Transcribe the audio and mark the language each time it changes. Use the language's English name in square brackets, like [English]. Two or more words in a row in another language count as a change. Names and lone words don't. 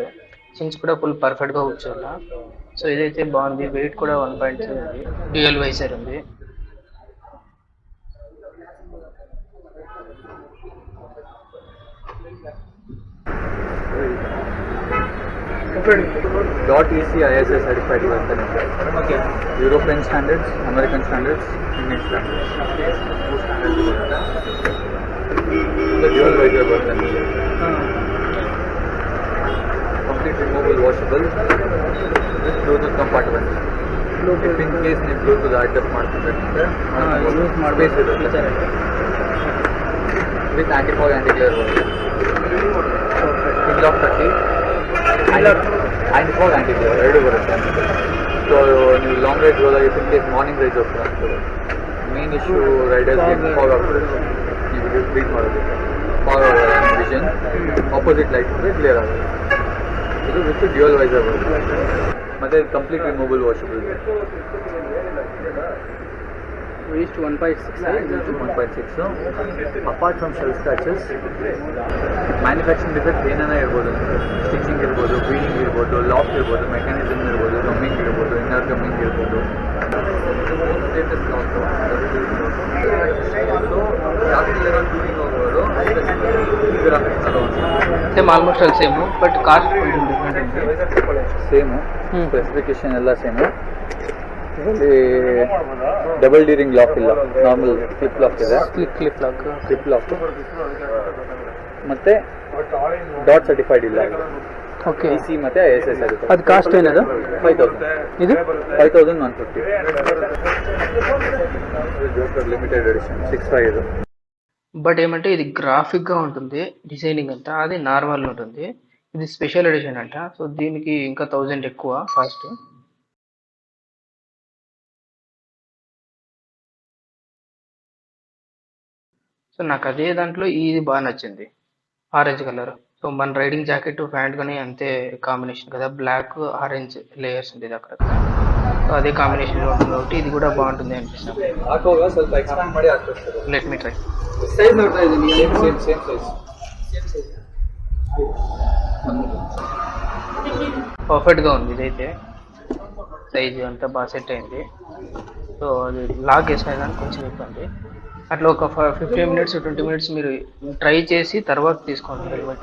[Telugu] చిన్స్ కూడా ఫుల్ పర్ఫెక్ట్గా కూర్చోాల. సో ఇదైతే బాగుంది. వెయిట్ కూడా 1.2 ఉంది. [English] dual visor [Telugu] ఉంది. [English] .EC ISA certified version. Okay. European standards, American standards, Indian standards. The dual visor version. Complete removable, washable with Bluetooth compatible. If in case ನೀವು Bluetooth adjust [Kannada] ಮಾಡ್ತಿದ್ರೆ ಯೂಸ್ ಮಾಡಬೇಕು [English] with anti-fog anti-glare version. Single of 30 anti-fog anti-glare [Kannada] ಎರಡು ಬರುತ್ತೆ. ಸೊ ನೀವು [English] long ride [Kannada] ಹೋದಾಗ [English] if in case morning ride [Kannada] ಹೋಗ್ತೀರ ಅಂತ [English] main issue [Kannada] ರೈಡರ್ಸ್ಗೆ ಫಾಗ್ ಆಗ್ಬಿಡುತ್ತೆ. ನೀವು ಬೀಟ್ ಮಾಡೋದಕ್ಕೆ ಫಾಗ್ ಆಗೋಲ್ಲ ವಿಷನ್. [English] opposite light [Kannada] ಇದ್ದರೆ ಕ್ಲಿಯರ್ ಆಗೋದು. ಇದು [English] with dual visor [Kannada] ಬರುತ್ತೆ. [English] ಮತ್ತು complete removable washable. Reached 1.6. Apart from shell scratches, manufacturing defect [Kannada] ಏನನ ಇರ್ಬೋದು, ಸ್ಟಿಚಿಂಗ್ ಇರ್ಬೋದು, ವೀಲಿಂಗ್ ಇರ್ಬೋದು, ಲಾಕ್ ಇರ್ಬೋದು, ಮೆಕ್ಯಾನಿಸಮ್ ಇರ್ಬೋದು, ಗಮ್ಮಿಂಗ್ ಇರ್ಬೋದು, [English] inner gumming [Kannada] ಇರ್ಬೋದು. [English] same almost all same but cost [Telugu] కొంచెం డిఫరెంట్ ఉంది. [Kannada] సేము ಸ್ಪೆಸಿಫಿಕೇಶನ್ ಎಲ್ಲ ಸೇಮು. ಇದರಲ್ಲಿ [English] double D-ring lock [Kannada] ಇಲ್ಲ, [English] normal clip lock [Kannada] ಇದೆ. [English] clip lock [Kannada] ಮತ್ತೆ [English] DOT certified [Kannada] ಇಲ್ಲ. ಓಕೆ. EC ಮತ್ತೆ ISA ಸರ್ಟಿಫೈಡ್. ಅದು ಕಾಸ್ಟ್ ಏನದು? 5000. ಇದು 5150. [English] limited edition [Telugu] 65 ఇది. బట్ ఏమంటే ఇది గ్రాఫిక్గా ఉంటుంది, డిజైనింగ్ అంతా అది నార్మల్ ఉంటుంది. ఇది [English] special edition [Telugu] అంట. సో దీనికి ఇంకా 1000 ఎక్కువ కాస్ట్. సో నాకు అదే దాంట్లో ఇది బాగా నచ్చింది, [English] orange colour. [Telugu] సో మన [English] riding jacket pant [Telugu] కానీ అంతే కాంబినేషన్ కదా, [English] black orange layers [Telugu] ఉంది అక్కడ. సో అదే కాంబినేషన్లో ఉంటుంది కాబట్టి ఇది కూడా బాగుంటుంది అనిపిస్తుంది. [Kannada] ಸ್ವಲ್ಪ ಎಕ್ಸ್ಪ್ಯಾಂಡ್ ಮಾಡಿ ಹಾಕ್ತಾರೆ. [English] let me try. [Kannada] ಸೈಜ್ ನೋಡ್ತಾ ಇದ್ದೀನಿ. [English] same size. [Telugu] పర్ఫెక్ట్గా ఉంది ఇదైతే. సైజు అంతా బాగా సెట్ అయింది. సో అది లాక్ వేసేదానికి కొంచెం ఇబ్బంది. అట్లా ఒక 15 మినిట్స్ 20 మినిట్స్ మీరు ట్రై చేసి తర్వాత తీసుకోండి హెల్మెట్.